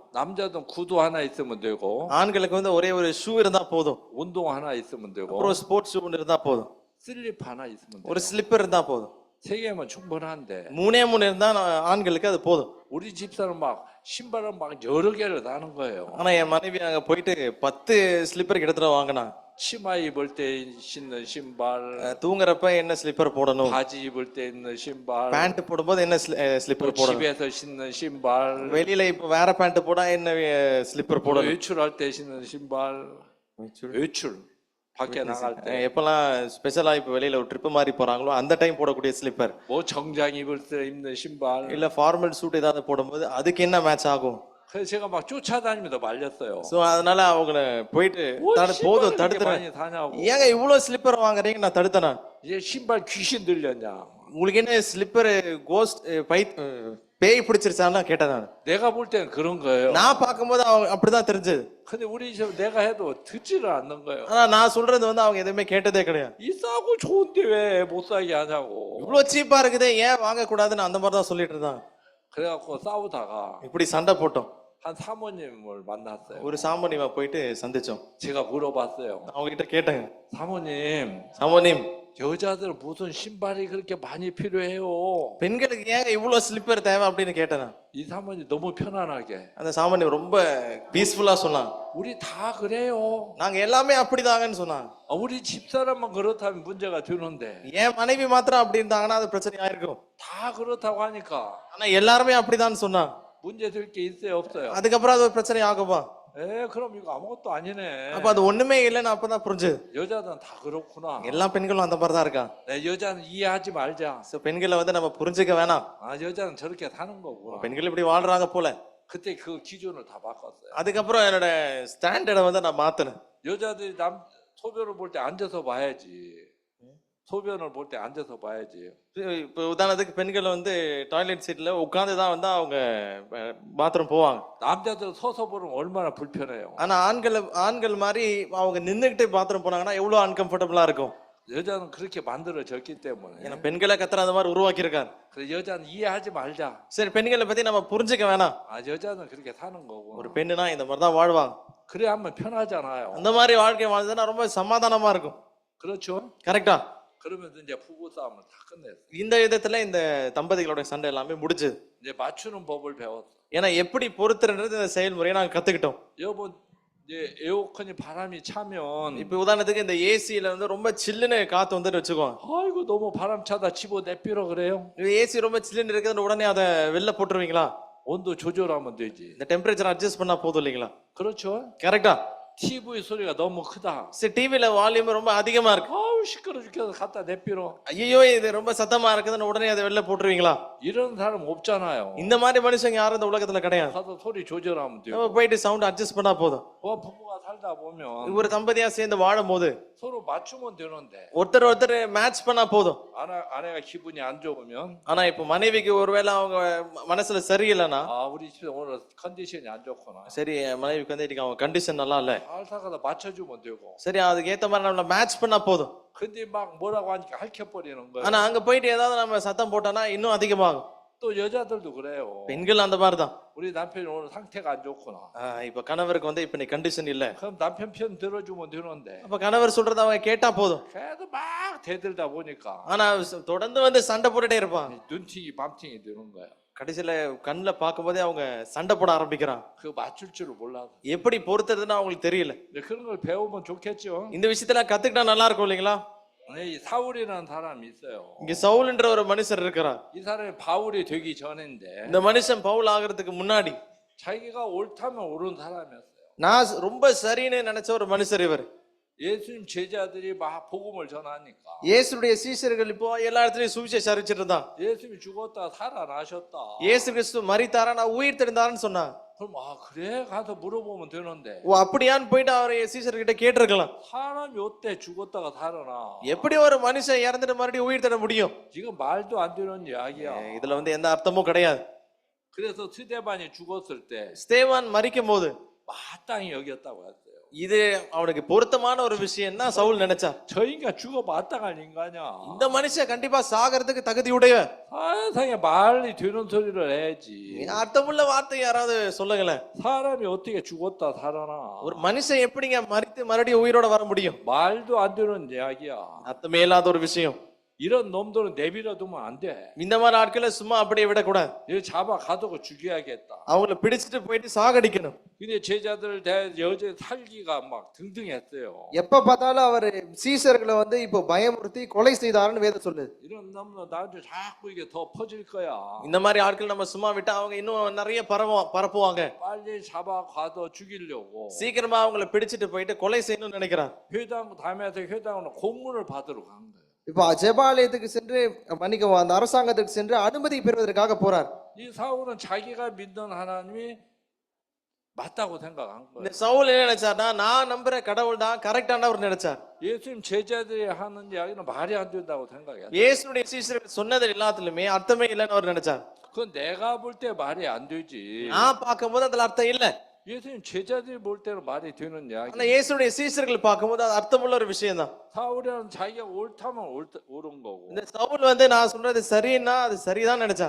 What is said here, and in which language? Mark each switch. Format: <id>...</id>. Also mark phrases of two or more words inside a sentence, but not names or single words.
<ko>남자든 구두 하나 있으면 되고</ko> <ta>ஆண்களுக்கு வந்து ஒரே ஒரு ஷூ இருந்தா போதும்,</ta> <ko>운동 하나 있으면 되고</ko> <ta>அப்புறம்</ta> <en>sports shoe</en> <ta>இருந்தா போதும்,</ta> <ko>슬립 하나 있으면 돼요.</ko> <ta>ஒரு ஸ்லிப்பர் இருந்தா போதும்.</ta> <ko>세 개면 충분한데</ko> <ta>மூணே இருந்தா ஆண்களுக்கு அது போதும்.</ta> <ko>우리 집사람 막 신발을 막 여러 개를 사는 거예요.</ko> <ta>ஆனா என் மனைவி அங்க போயிட்டு 10 ஸ்லிப்பர் கிட்டத்தட்ட வாங்கினா.</ta> <ko>치마 입을 때 신는 신발,</ko> <ta>தூங்குறப்ப என்ன ஸ்லிப்பர் போடணும்,</ta> <ko>바지 입을 때 입는 신발,</ko> <ta>பேண்ட் போடும்போது என்ன ஸ்லிப்பர் போடணும்,</ta> <ko>집에서 신는 신발,</ko> <ta>வெளியில இப்ப வேற பேண்ட் போடா என்ன ஸ்லிப்பர் போடணும்,</ta> <ko>외출할 때 신는 신발, 외출 밖에 나갈 때</ko> <ta>எப்பெல்லாம் ஸ்பெஷலா இப்ப வெளியில ஒரு ட்ரிப் மாதிரி போறாங்களோ அந்த டைம் போடக்கூடிய ஸ்லிப்பர்,</ta> <ko>뭐 정장 입을 때 입는 신발.</ko> <ta>இல்ல</ta> <en>formal suit</en> <ta>ஏதாவது போடும்போது அதுக்கு என்ன மேட்ச் ஆகும்.</ta> <ko>그래서 제가 막 쫓아다니면서 말렸어요.</ko> <ta>சோ அதனால அவங்கள போயிட்டு</ta> <ko>뭐</ko> <ta>போதும்</ta> <ko>신발을</ko> <ta>தடுத்துறேன்,</ta> <ko>많이 사냐고.</ko> <ta>ஏங்க இவ்வளவு ஸ்லிப்பர் வாங்குறீங்க, நான் தடுத்தனா.</ta> <ko>이제 신발 귀신 들렸냐?</ko> <ta>உங்களுக்கு என்ன</ta> <en>slipper ghost</en> <ta>பேய் பிடிச்சிருச்சான்னு கேட்டேன் நான்.</ta> <ko>내가 볼 때는 그런 거예요.</ko> <ta>நான் பார்க்கும்போது அவங்க அப்படிதான் தெரிஞ்சது.</ta> <ko>근데 우리 집 내가 해도 듣지를 않는 거예요.</ko> <ta>ஆனா நான் சொல்றது வந்து அவங்க எதுவுமே கேட்டதே கிடையாது.</ta> <ko>이 싸고 좋은데 왜 못 사게 하냐고.</ko> <ta>இவ்வளவு சீப்பா இருக்குதே ஏன் வாங்க கூடாதுன்னு அந்த மாதிரி தான் சொல்லிட்டு இருந்தாங்க.</ta> <ko>그래갖고 싸우다가</ko> <ta>இப்படி சண்டை போட்டோம்.</ta> <ko>한 사모님을 만났어요.</ko> <ta>ஒரு சாமோனிமா போயிட்டு சந்திச்சோம்.</ta> <ko>제가 물어봤어요.</ko> <ta>அவங்க கிட்ட கேட்டேங்க,</ta> <ko>사모님,</ko> <ta>சாமோனிம்</ta> <ko>여자들 무슨 신발이 그렇게 많이 필요해요?</ko> <ta>பெண்களுக்கு ஏங்க இவ்வளவு ஸ்லிப்பர் தேவை அப்படின்னு கேட்டேன்.</ta> <ko>이 사모님 너무 편안하게.</ko> <ta>அந்த சாமோனிம் ரொம்ப பீஸ்ஃபுல்லா சொன்னாங்க.</ta> <ko>우리 다 그래요.</ko> <ta>நாங்க எல்லாமே அப்படிதாங்கன்னு சொன்னாங்க.</ta> <ko>우리 집사람만 그렇다면 문제가 되는데</ko> <ta>என் மனைவி மாத்திரம் அப்படி இருந்தாங்கன்னா அது பிரச்சனை ஆயிருக்கும்.</ta> <ko>다 그렇다고 하니까</ko> <ta>ஆனா எல்லாருமே அப்படிதான் சொன்னாங்க.</ta> <ko>문제 될 게 있어요, 없어요?</ko> <ta>அதுக்கப்புறம் அது ஒரு பிரச்சனை ஆகுமா?</ta> <ko>그럼 이거 아무것도 아니네.</ko> <ta>அப்ப அது ஒண்ணுமே இல்லைன்னு அப்பதான் புரிஞ்சு.</ta> <ko>여자들은 다 그렇구나.</ko> <ta>எல்லா பெண்களும் அந்த மாதிரி தான் இருக்காங்க.</ta> <ko>여자는 이해하지 말자.</ko> <ta>சோ பெண்களை வந்து நம்ம புரிஞ்சுக்க வேணாம்.</ta> <ko>여자는 저렇게 사는 거구나.</ko> <ta>பெண்கள் இப்படி வாழ்றாங்க போல.</ta> <ko>그때 그 기준을 다 바꿨어요.</ko> <ta>அதுக்கப்புறம் என்னோட ஸ்டாண்டர்டை வந்து நான் மாத்தினேன்.</ta> <ko>여자들이 남 소변을 볼 때 앉아서 봐야지. 소변을 볼 때 앉아서 봐야지.</ko> <ta>இப்போ உதாரணத்துக்கு பெண்கள் வந்து</ta> <en>toilet seatல</en> <ta>உட்கார்ந்து தான் வந்து அவங்க பாத்ரூம் போவாங்க.</ta> <ko>남자들 서서 보면 얼마나 불편해요.</ko> <ta>ஆனா ஆண்கள் மாதிரி அவங்க நின்னுகிட்டு பாத்ரூம் போனாங்கன்னா எவ்வளவு அன்கம்ஃபர்டபுளா இருக்கும்.</ta> <ko>여자는 그렇게 만들어졌기 때문에.</ko> <ta>ஏன்னா பெண்களை கத்தர் அந்த மாதிரி உருவாக்கி இருக்காரு.</ta> <ko>그래서 여자는 이해하지 말자.</ko> <ta>சரி பெண்களை பத்தி நம்ம புரிஞ்சுக்க வேணாம்.</ta> <ko>여자는 그렇게 사는 거고.</ko> <ta>ஒரு பெண்ணுனா இந்த மாதிரி தான் வாழ்வாங்க.</ta> <ko>그래 하면 편하잖아요.</ko> <ta>அந்த மாதிரி வாழ்க்கை வாழ்ந்தா ரொம்ப சமாதானமா இருக்கும்.</ta> <ko>그렇죠?</ko> <ta>கரெக்டா?</ta> <ko>그러면서 이제 부부 싸움을 다 끝냈어.</ko> <ta>இந்த விதத்துல இந்த தம்பதிகளோட சண்டை எல்லாமே முடிஞ்சது.</ta> <ko>이제 맞추는 법을 배웠어.</ko> <ta>ஏன்னா எப்படி பொறுத்துறது இந்த செயல்முறையை நாங்க கத்துக்கிட்டோம்.</ta> <ko>여보 이제 에어컨이 바람이 차면</ko> <ta>இப்ப உதாரணத்துக்கு இந்த ஏசில வந்து ரொம்ப சில்லுன்னு காத்து வந்துட்டு வச்சுக்கோங்க.</ta> <ko>아이고 너무 바람 차다 집어 내피러 그래요.</ko> <ta>ஏசி ரொம்ப சில்லுன்னு இருக்குதுன்னு உடனே அதை வெளில போட்டுருவீங்களா?</ta> <ko>온도 조절하면 되지.</ko> <ta>இந்த</ta> <en>temperature adjust</en> <ta>பண்ணா போதும் இல்லைங்களா?</ta> <ko>그렇죠?</ko> <ta>கரெக்டா?</ta> <ko>TV 소리가 너무 크다.</ko> <ta>சரி டிவில வால்யூம் ரொம்ப அதிகமா இருக்கு.</ta> <ko>아우 시끄러 죽겠어 갖다 내피러.</ko> <ta>ஐயோ இது ரொம்ப சத்தமா இருக்குதுன்னு உடனே அதை வெளில போட்டுருவீங்களா?</ta> <ko>이런 사람 없잖아요.</ko> <ta>இந்த மாதிரி மனுஷங்க யாரும் இந்த உலகத்துல கிடையாது.</ta> <ko>가서 소리 조절하면 돼요.</ko> <ta>நம்ம போயிட்டு</ta> <en>sound adjust</en> <ta>பண்ணா போதும்.</ta> <ko>부부가 살다 보면</ko> <ta>ஒரு தம்பதியா சேர்ந்து வாழும்போது</ta> <ko>서로 맞추면 되는데</ko> <ta>ஒருத்தர் மேட்ச் பண்ணா போதும்.</ta> <ko>아내가 기분이 안 좋으면</ko> <ta>ஆனா இப்ப மனைவிக்கு ஒருவேளை அவங்க மனசுல சரியில்லைன்னா,</ta> <ko>우리 집에 오늘 컨디션이 안 좋구나.</ko> <ta>சரி என் மனைவிக்கு வந்து இன்னைக்கு அவங்க கண்டிஷன் நல்லா இல்ல,</ta> <ko>살다가 맞춰주면 되고.</ko> <ta>சரி அதுக்கு ஏத்த மாதிரி நம்மள மேட்ச் பண்ணா போதும்.</ta> <ko>근데 막 뭐라고 하니까 핥혀버리는 거예요.</ko> <ta>ஆனா அங்க போயிட்டு ஏதாவது நம்ம சத்தம் போட்டோம்னா இன்னும் அதிகமாகும்.</ta> <ko>또 여자들도 그래요.</ko> <ta>பெண்கள் அந்த மாதிரிதான்.</ta> <ko>우리 남편이 오늘 상태가 안 좋구나.</ko> <ta>இப்ப கணவருக்கு வந்து இப்ப நீ கண்டிஷன் இல்ல,</ta> <ko>그럼 남편 편 들어주면 되는데</ko> <ta>அப்ப கணவர் சொல்றத அவங்க கேட்டா போதும்.</ta> <ko>계속 막 대들다 보니까</ko> <ta>ஆனா தொடர்ந்து வந்து சண்டை போட்டுட்டே இருப்பான்.</ta> <ko>눈팅이 밤팅이 되는 거야.</ko> <ta>கடைசியில கண்ணுல பார்க்கும்போதே அவங்க சண்டை போட ஆரம்பிக்கிறான்.</ta> <ko>그거 맞출 줄을 몰라서.</ko> <ta>எப்படி பொறுத்துறதுன்னு அவங்களுக்கு தெரியல.</ta> <ko>근데 그런 걸 배우면 좋겠죠.</ko> <ta>இந்த விஷயத்துல கத்துக்கிட்டா நல்லா இருக்கும் இல்லைங்களா?</ta> <ko>이 사울이라는 사람이 있어요.</ko> <ta>இங்க சவுல்ன்ற ஒரு மனுஷர் இருக்கிறார்.</ta> <ko>이 사람이 바울이 되기 전인데</ko> <ta>இந்த மனுஷன் பவுல் ஆகிறதுக்கு முன்னாடி</ta> <ko>자기가 옳다면 옳은 사람이었어요.</ko> <ta>நான் ரொம்ப சரின்னு நினைச்ச ஒரு மனுஷர் இவர்.</ta> <ko>예수님 제자들이 막 복음을 전하니까</ko> <ta>இயேசுடைய சீஷர்கள் இப்போ எல்லா இடத்துலயும் சுவிசேஷம் அறிவிச்சிட்டு இருந்தான்.</ta> <ko>예수님이 죽었다 살아나셨다.</ko> <ta>இயேசு கிறிஸ்து மரித்தாரா, நான் உயிர் தெழுந்தாருன்னு சொன்னான்.</ta> <ko>그럼 그래 가서 물어보면 되는데</ko> <ta>அப்படியான்னு போயிட்டு அவர் சீஷர்கிட்ட கேட்டிருக்கலாம்.</ta> <ko>사람이 어때 죽었다가 살아나?</ko> <ta>எப்படி ஒரு மனுஷன் இறந்துட்டு மறுபடியும் உயிர் தெழ முடியும்?</ta> <ko>지금 말도 안 되는 이야기야.</ko> <ta>இதுல வந்து எந்த அர்த்தமும் கிடையாது.</ta> <ko>그래서 스데반이 죽었을 때</ko> <ta>ஸ்தேவான் மரிக்கும் போது</ta> <ko>마땅히 여겼다고 했어요.</ko> <ta>இது அவனுக்கு பொருத்தமான ஒரு விஷயம் தான் சவுல் நினைச்சா.</ta> <ko>저 인간 죽어 마땅한 인간이야.</ko> <ta>இந்த மனுஷன் கண்டிப்பா சாகிறதுக்கு தகுதி உடையவன்.</ta> <ko>세상에 말이 되는 소리를 해야지.</ko> <ta>அர்த்தமுள்ள வார்த்தை யாராவது சொல்லுங்களேன்.</ta> <ko>사람이 어떻게 죽었다 살아나?</ko> <ta>ஒரு மனுஷன் எப்படிங்க மரித்து மறுபடியும் உயிரோட வர முடியும்?</ta> <ko>말도 안 되는 이야기야.</ko> <ta>அர்த்தமே இல்லாத ஒரு விஷயம்.</ta> <ko>이런 놈들은 내버려 두면 안 돼.</ko> <ta>இந்த மாதிரி ஆட்களை சும்மா அப்படியே விடக்கூடாது.</ta> <ko>이거 잡아 가두고 죽여야겠다.</ko> <ta>அவங்கள பிடிச்சிட்டு போயிட்டு சாகடிக்கணும்.</ta> <ko>근데 제자들 여제 살기가 막 등등했어요.</ko> <ta>எப்ப பார்த்தாலும் அவர் சீஷர்களை வந்து இப்போ பயமுறுத்தி கொலை செய்தாருன்னு வேதம் சொல்லுது.</ta> <ko>이런 놈들 나한테 자꾸 이게 더 퍼질 거야.</ko> <ta>இந்த மாதிரி ஆட்கள் நம்ம சும்மா விட்டா அவங்க இன்னும் நிறைய பரப்புவாங்க.</ta> <ko>빨리 잡아 가둬 죽이려고.</ko> <ta>சீக்கிரமா அவங்கள பிடிச்சிட்டு போயிட்டு கொலை செய்யணும்னு நினைக்கிறான்.</ta> <ko>회당 담에서 회당으로 공문을 받으러 간 거예요.</ko> <ta>இப்போ ஜெபாலயத்துக்கு சென்று மன்னிக்கவும் அந்த அரசாங்கத்துக்கு சென்று அனுமதி பெறுவதற்காக போறார்.</ta> <ko>이 사울은 자기가 믿는 하나님이 맞다고 생각한 거예요.</ko> <ta>இந்த சவுல் என்ன நினைச்சார்னா, நான் நம்புற கடவுள் தான் கரெக்டானவர் நினைச்சார்.</ta> <ko>예수님 제자들이 하는 이야기는 말이 안 된다고 생각했어요.</ko> <ta>இயேசுடைய சீஷர்கள் சொன்னது எல்லாத்துலயுமே அர்த்தமே இல்லைன்னு அவர் நினைச்சார்.</ta> <ko>그건 내가 볼 때 말이 안 되지.</ko> <ta>நான் பார்க்கும்போது அதுல அர்த்தம் இல்ல.</ta> <ko>예수님 제자들이 볼 때는 말이 되는 이야기.</ko> <ta>ஆனா இயேசுடைய சீஷர்கள் பார்க்கும்போது அது அர்த்தமுள்ள ஒரு விஷயம் தான்.</ta> <ko>사울이는 자기가 옳다면 옳은 거고.</ko> <ta>இந்த சவுல் வந்து நான் சொல்றது சரின்னா அது சரிதான் நினைச்சா.</ta>